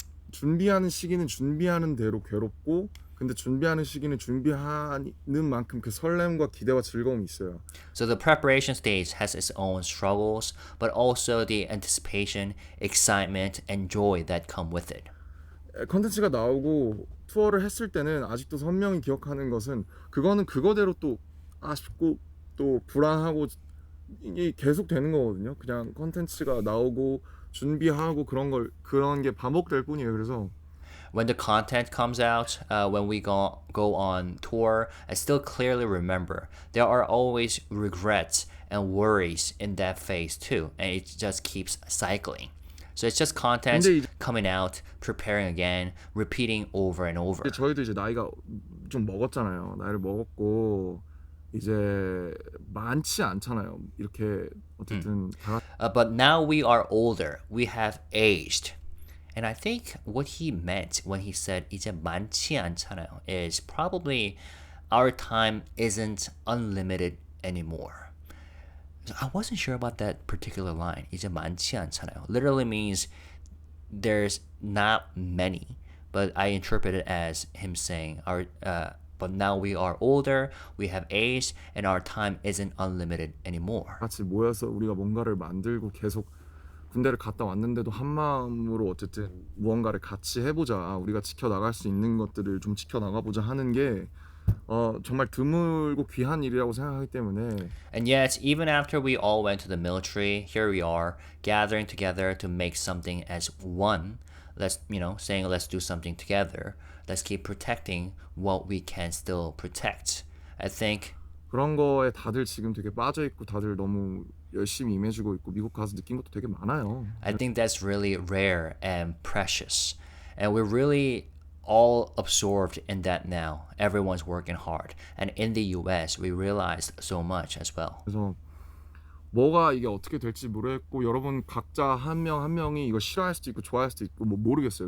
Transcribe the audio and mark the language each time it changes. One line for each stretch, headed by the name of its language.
Korean: 준비하는 시기는 준비하는 대로 괴롭고, 근데 준비하는 시기는 준비하는 만큼 그 설렘과 기대와 즐거움이 있어요.
English: So the preparation stage has its own struggles, but also the anticipation, excitement, and joy that come with it.
Korean: 컨텐츠가 나오고 투어를 했을 때는 아직도 선명히 기억하는 것은 그거는 그거대로 또 아쉽고 또 불안하고 이게 계속 되는 거거든요. 그냥 컨텐츠가 나오고 준비하고 그런 게 반복될 뿐이에요. 그래서
English: When the content comes out, when we go on tour, I still clearly remember there are always regrets and worries in that phase too, and it just keeps cycling. So it's just content coming out, preparing again, repeating over and over.
Korean: 저희도 이제 나이가 좀 먹었잖아요. 나이를 먹었고 이제 많지 않잖아요. 이렇게 어쨌든 다
English: But now we are older. We have aged. And I think what he meant when he said
Korean: 이제 많지 않잖아요
English: is probably our time isn't unlimited anymore. So I wasn't sure about that particular line.
Korean: 이제 많지 않잖아요.
English: Literally means there's not many, but I interpret it as him saying but now we are older, we have aged, and our time isn't unlimited anymore.
Korean: 같이 모여서 우리가 뭔가를 만들고 계속 군대를 갔다 왔는데도 한 마음으로 어쨌든 무언가를 같이 해보자. 우리가 지켜나갈 수 있는 것들을 좀 지켜나가보자 하는 게 정말 드물고 귀한 일이라고 생각하기 때문에
English: And yet, even after we all went to the military, here we are gathering together to make something as one. Let's, saying let's do something together. Let's keep protecting what we can still protect. I think
Korean: 그런 거에 다들 지금 되게 빠져있고 다들 너무 열심히 임해주고 있고 미국 가서 느낀 것도 되게 많아요.
English: I think that's really rare and precious. And we're really all absorbed in that now. Everyone's working hard. And in the US, we realized so much as well.
Korean: 그래서 뭐가 이게 어떻게 될지 모르겠고 여러분 각자 한 명 한 명이 이걸 싫어할 수도 있고 좋아할 수도 있고 뭐 모르겠어요.